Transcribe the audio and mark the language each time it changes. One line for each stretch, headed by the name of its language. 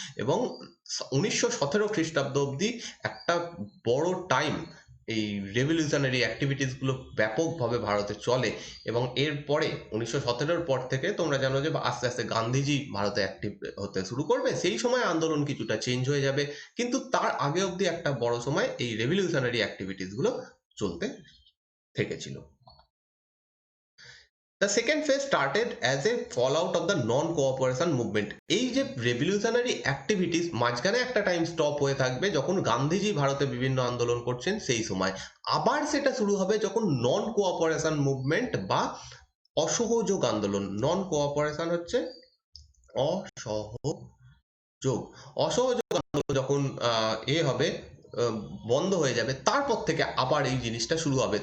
Bangla: এবং 1917 খ্রিস্টাব্দ অব্দি একটা বড় টাইম এই রেভলিউশনারি অ্যাক্টিভিটিস গুলো ব্যাপকভাবে ভারতে চলে। এবং এরপরে 1917-র পর থেকে তোমরা জানো যে আস্তে আস্তে গান্ধীজি ভারতে অ্যাক্টিভ হতে শুরু করবে, সেই সময় আন্দোলন কিছুটা চেঞ্জ হয়ে যাবে, কিন্তু তার আগে অব্দি একটা বড় সময় এই রেভলিউশনারি অ্যাক্টিভিটিস গুলো চলতে থেকেছিল।
English: The second phase started as a fallout of the non-cooperation movement.
Bangla: এই যে রেভলিউশনারি অ্যাক্টিভিটিস, মাঝখানে একটা টাইম স্টপ হয়ে থাকবে যখন গান্ধীজি ভারতে বিভিন্ন আন্দোলন করছেন, সেই সময় আবার সেটা শুরু হবে যখন নন কোঅপারেশন মুভমেন্ট বা অসহযোগ আন্দোলন, নন কোঅপারেশন হচ্ছে অসহযোগ, অসহযোগ আন্দোলন যখন হবে, বন্ধ হয়ে যাবে, তারপর থেকে আবার এই জিনিসটা শুরু হবে।